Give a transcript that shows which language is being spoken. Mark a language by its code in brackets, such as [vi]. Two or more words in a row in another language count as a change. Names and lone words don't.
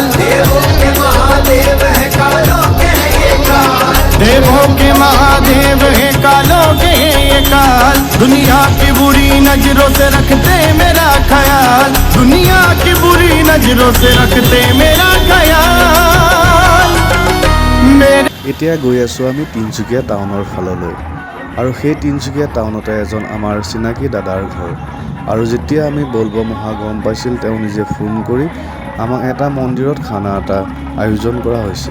[hi] देवों के महादेव है कालों के है काल। देवों के महादेव है कालों के है काल। दुनिया की बुरी नजरों से रखते मेरा ख्याल। दुनिया की बुरी नजरों से रखते मेरा ख्याल। मेरे [as] এতিয়া গৈ আছোঁ আমি তিনিচুকীয়া টাউনৰ ফাললৈ আৰু সেই তিনিচুকীয়া টাউনতে এজন আমাৰ চিনাকি দাদাৰ ঘৰ। আৰু যেতিয়া আমি বলবম অহা গম পাইছিল, তেওঁ নিজে ফোন কৰি আমাক এটা মন্দিৰত খানা এটা আয়োজন কৰা হৈছে।